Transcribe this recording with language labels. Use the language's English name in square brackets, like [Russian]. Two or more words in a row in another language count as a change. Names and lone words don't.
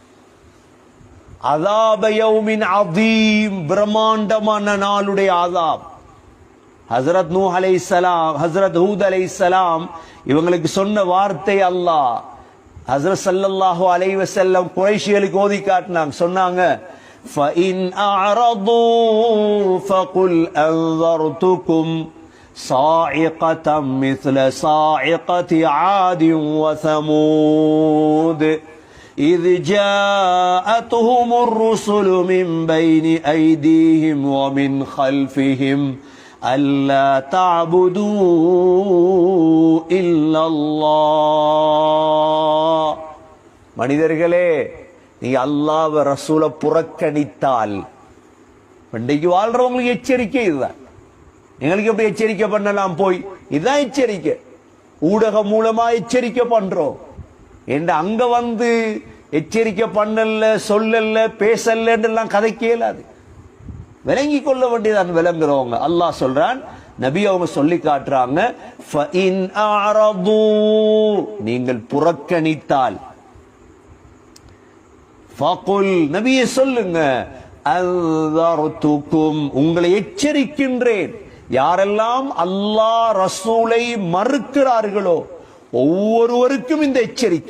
[Arabic] عذاب يوم عظيم, [Tamil] பிரம்மாண்டமான நாளுடைய ஆதாப். ஹஸ்ரத் நூஹ் அலைஹிஸ்ஸலாம், ஹஸ்ரத் ஹூத் அலைஹிஸ்ஸலாம் இவங்களுக்கு சொன்ன வார்த்தை அல்லாஹ் ஹஸ்ரத் [Arabic] صلى الله عليه وسلم [Tamil] குறைஷிகளுக்கு ஓதி காட்டினாங்க. சொன்னாங்க, [Arabic] فَإِنْ أَعْرَضُوا فَقُلْ أَنذَرْتُكُمْ صَاعِقَةً مِثْلَ صَاعِقَةِ عَادٍ وَثَمُودَ إِذْ جَاءَتْهُمُ الرُّسُلُ مِنْ بَيْنِ أَيْدِيهِمْ وَمِنْ خَلْفِهِمْ أَلَّا تَعْبُدُوا إِلَّا اللَّهَ. [Tamil] மனிதர்களே, நீங்க அல்லாஹ்வை ரசூலை புறக்கணித்தால், இன்றைக்கு வாழ்றவங்களுக்கு எச்சரிக்கை இதுதான். எங்களுக்கு எப்படி எச்சரிக்கை பண்ணலாம்? போய் இதுதான் எச்சரிக்கை. ஊடகம் மூலமா எச்சரிக்கை பண்றோம். அங்க வந்து எச்சரிக்கை பண்ணல, சொல்லல, பேசல எல்லாம் கதைக்க இயலாது. விளங்கி கொள்ள வேண்டியதான் விளங்குறவங்க. அல்லாஹ் சொல்றான், நபி அவங்க சொல்லி காட்டுறாங்க, [Arabic] فَإِنْ أَعْرَضُوا [Tamil] நீங்கள் புறக்கணித்தால், فَقُلْ நபியே சொல்லுங்க, أَنذَرْتُكُمْ உங்களை எச்சரிக்கின்றேன். யாரெல்லாம் அல்லாஹ் ரசூலை மறுக்கிறார்களோ ஒவ்வொருவருக்கும் இந்த எச்சரிக்கை.